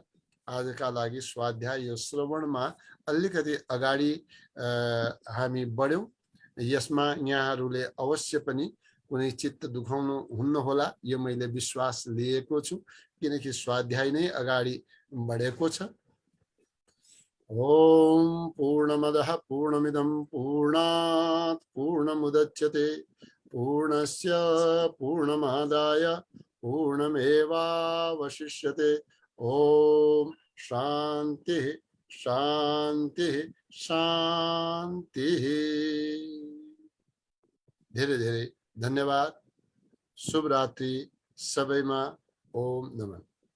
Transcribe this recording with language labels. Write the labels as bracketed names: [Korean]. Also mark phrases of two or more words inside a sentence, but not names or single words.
[Nepali] आजका लागि स्वाध्याय यो श्रवणमा अलिकति अगाडि हामी बढ्यौँ। यसमा यहाँहरूले अवश्य पनि कुनै चित्त दुखाउनु हुन्न होला, यो मैले विश्वास लिएको छु, किनकि स्वाध्याय नै अगाडि बढेको छ। [Sanskrit] ओम पूर्णमदः पूर्णमिदं पूर्णात् पूर्णमुदच्यते पूर्णस्य पूर्णमादाय पूर्णमेवावशिष्यते। ओम शांति शांति शांति। [Nepali] धेरै धेरै धन्यवाद। शुभ रात्रि सबैमा। [Sanskrit] ओम नमः।